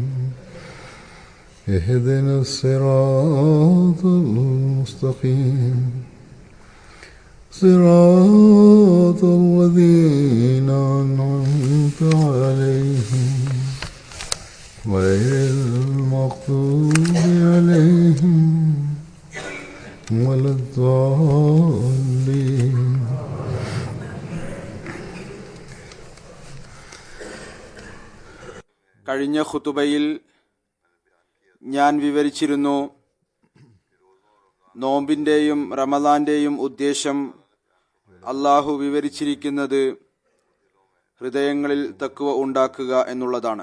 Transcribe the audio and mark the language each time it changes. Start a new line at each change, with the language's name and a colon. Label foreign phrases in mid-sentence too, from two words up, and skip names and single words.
Arabic: اهدنا الصراط المستقيم صراط الذين أنعمت عليهم غير المغضوب عليهم ولا الضالين.
Malayalam: കഴിഞ്ഞ ഖുതുബയിൽ ഞാൻ വിവരിച്ചിരുന്നു, നോമ്പിന്റെയും റമദാന്റെയും ഉദ്ദേശം അള്ളാഹു വിവരിച്ചിരിക്കുന്നത് ഹൃദയങ്ങളിൽ തഖ്വ ഉണ്ടാക്കുക എന്നുള്ളതാണ്.